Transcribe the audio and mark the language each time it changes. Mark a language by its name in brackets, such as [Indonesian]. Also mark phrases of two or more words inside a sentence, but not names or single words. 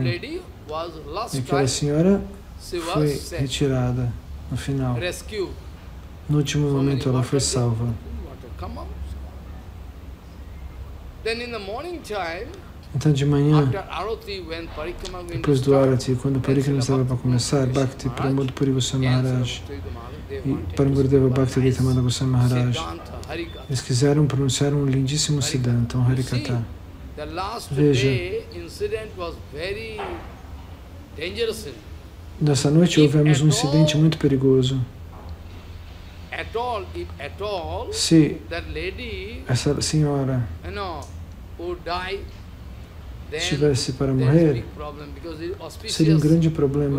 [Portuguese] E aquela senhora foi retirada no final. No último momento ela foi salva. Então de manhã, depois do Arati, quando o Parikrama estava para começar, Bhakti Pramod Puri Goswami Maharaj e Paramgurudeva Bhakti Gaitamada Goswami Maharaj, eles quiseram pronunciar um lindíssimo Siddhanta, um Harikatha. Veja, nessa noite houvemos um incidente muito perigoso. Se essa senhora estivesse para morrer, seria um grande problema.